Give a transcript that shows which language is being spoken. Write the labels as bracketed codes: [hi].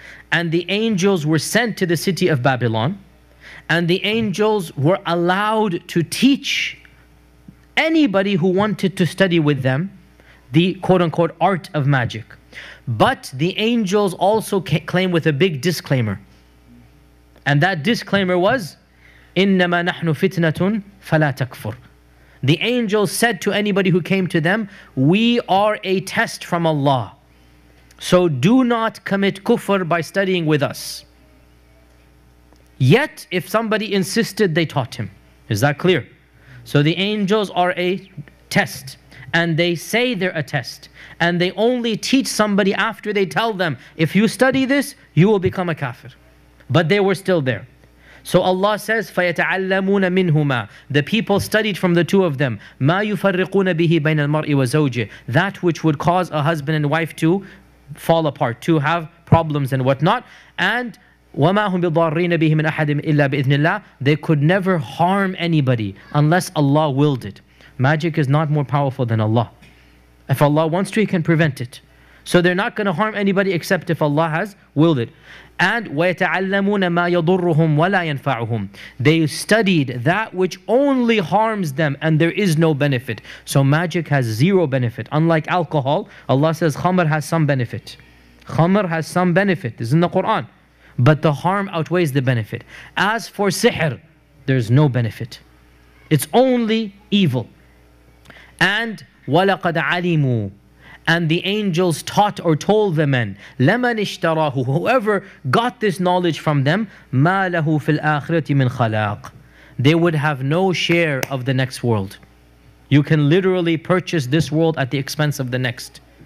[en] And the angels were sent to the city of Babylon, and the angels were allowed to teach anybody who wanted to study with them the quote-unquote art of magic. But the angels also claim with a big disclaimer. And that disclaimer was, [ar] إِنَّمَا نَحْنُ فِتْنَةٌ فَلَا تَكْفُرْ. [en] The angels said to anybody who came to them, we are a test from Allah. So do not commit kufr by studying with us. Yet, if somebody insisted, they taught him. Is that clear? So the angels are a test, and they say they're a test, and they only teach somebody after they tell them, if you study this, you will become a kafir. But they were still there. So Allah says, [ar] فَيَتَعَلَّمُونَ مِنْهُمَا. [en] The people studied from the two of them. [ar] مَا يُفَرِّقُونَ بِهِ بَيْنَ الْمَرْءِ وَزَوْجِهِ. [en] That which would cause a husband and wife to fall apart, to have problems and whatnot. And [ar] وَمَا هُمْ بِضَارِّينَ بِهِ مِنْ أَحَدٍ إِلَّا بِإِذْنِ اللَّهِ. [en] They could never harm anybody unless Allah willed it. Magic is not more powerful than Allah. If Allah wants to, He can prevent it. So they're not going to harm anybody except if Allah has willed it. [ar] And وَيَتَعَلَّمُونَ مَا يَضُرُّهُمْ وَلَا يَنْفَعُهُمْ. [en] They studied that which only harms them and there is no benefit. So magic has zero benefit. Unlike alcohol, Allah says khamr has some benefit. Khamr has some benefit. This is in the Quran. But the harm outweighs the benefit. As for sihr, there's no benefit. It's only evil. [ar] And وَلَقَدْ عَلِمُوا. [en] And the angels taught or told the men, [ar] لَمَنِ اشْتَرَاهُ. [en] Whoever got this knowledge from them, [ar] مَا لَهُ فِي الْآخِرَةِ مِنْ خَلَاقٍ. [en] They would have no share of the next world. You can literally purchase this world at the expense of the next.